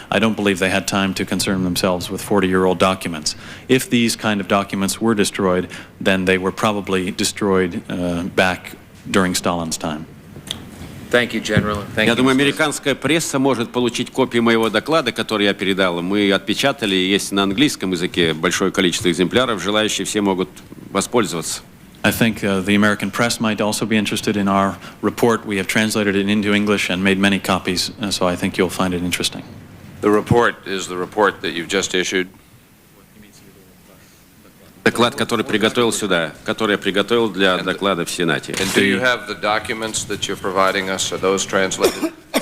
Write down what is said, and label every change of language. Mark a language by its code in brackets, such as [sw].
[en] I don't believe they had time to concern themselves with 40-year-old documents. If these kind of documents were destroyed, then they were probably destroyed back during Stalin's time. Thank you, General. [ru] Я думаю, американская пресса может получить копии моего доклада, который я передал. Мы отпечатали, есть на английском языке большое количество экземпляров, желающие все могут воспользоваться. [en] I think the American press might also be interested in our report. We have translated it into English and made many copies, so I think you'll find it interesting. The report is the report that you've just issued. [ru] Доклад, который приготовил сюда, который я приготовил для доклада в Сенате. [en] And do you have the documents that you're providing us? Are those translated?